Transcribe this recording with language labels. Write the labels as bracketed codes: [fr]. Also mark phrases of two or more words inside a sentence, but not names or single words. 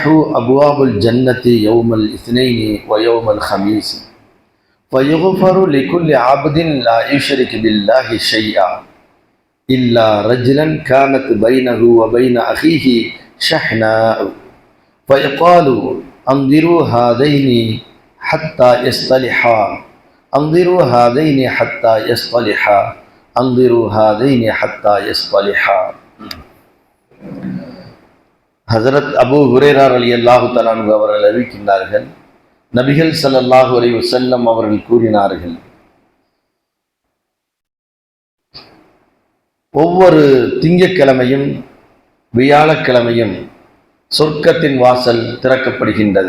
[ar] أبواب الجنة يوم الاثنين ويوم الخميس فيغفر لكل عبد لا يشرك بالله شيئا إلا رجلا كانت بينه وبين أخيه شحناء فيقال: انظروا هذين حتى يصطلحا انظروا هذين حتى يصطلحا انظروا هذين حتى يصطلحا. [ta] ஹஸரத் அபூ ஹுரைரா [ar] رضي الله تعالى عنه [ta] அவர்கள் அறிவிக்கின்றார்கள், நபிகள் [ar] صلى الله عليه وسلم [ta] அவர்கள் கூறினார்கள், ஒவ்வொரு திங்கட்கிழமையும் வியாழக்கிழமையும் சொர்க்கத்தின் வாசல் திறக்கப்படுகின்றது.